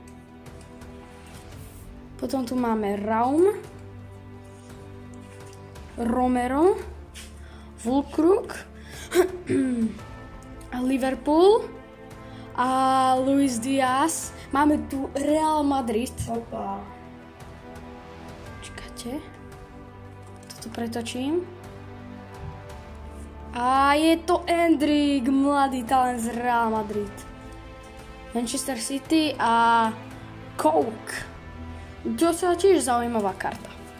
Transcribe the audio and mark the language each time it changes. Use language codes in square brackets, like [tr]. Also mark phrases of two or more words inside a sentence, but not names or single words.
[sk] potom tu máme Raum, Romero, Fulkrug, Liverpool a Luis Diaz. Máme tu Real Madrid. Opa. Čakajte. Toto pretočím. A je to Endrick, mladý talent z Real Madrid. Manchester City a Coke. To sa tiež zaujímavá karta.